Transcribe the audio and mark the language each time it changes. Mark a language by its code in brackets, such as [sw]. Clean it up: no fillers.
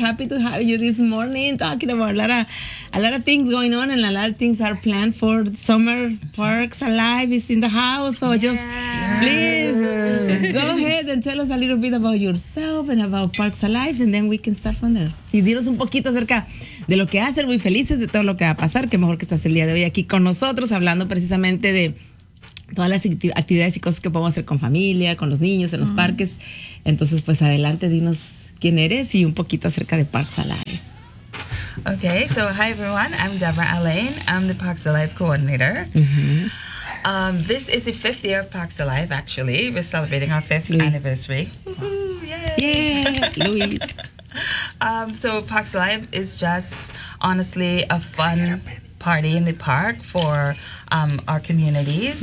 [en] Happy to have you this morning. Talking about a lot of things going on and a lot of things are planned for summer. Parks Alive is in the house. So please go ahead and tell us a little bit about yourself and about Parks Alive and then we can start from there. [es] Sí, dinos un poquito acerca de lo que hacen, muy felices de todo lo que va a pasar, que mejor que estás el día de hoy aquí con nosotros, hablando precisamente de todas las actividades y cosas que podemos hacer con familia, con los niños, en los parques. Entonces, pues adelante, dinos quién eres y un poquito acerca de Parks Alive. [en] Okay, so hi everyone, I'm Deborah Alain, I'm the Parks Alive Coordinator. This is the fifth year of Parks Alive, actually. We're celebrating our fifth anniversary. Yay! Luis. So Parks Alive is just honestly a fun party in the park for our communities.